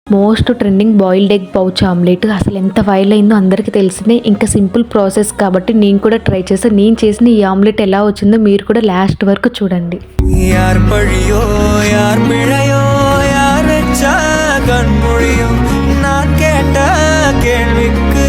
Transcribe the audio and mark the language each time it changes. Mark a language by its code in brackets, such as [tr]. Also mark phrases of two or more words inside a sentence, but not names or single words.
[en] most trending boiled egg pouch omelette [te] అసలు ఎంత వైరల్ అయిందో అందరికీ తెలిసిందే. ఇంకా [en] simple process [te] కాబట్టి నేను కూడా ట్రై చేస్తాను. నేను చేసిన ఈ ఆమ్లెట్ ఎలా వచ్చిందో మీరు కూడా లాస్ట్ వరకు చూడండి. [ta] யார் பழியோ யார் பிழையோ யார் வெச்ச கண்மொழியோ நான் கேட்ட கேள்விக்கு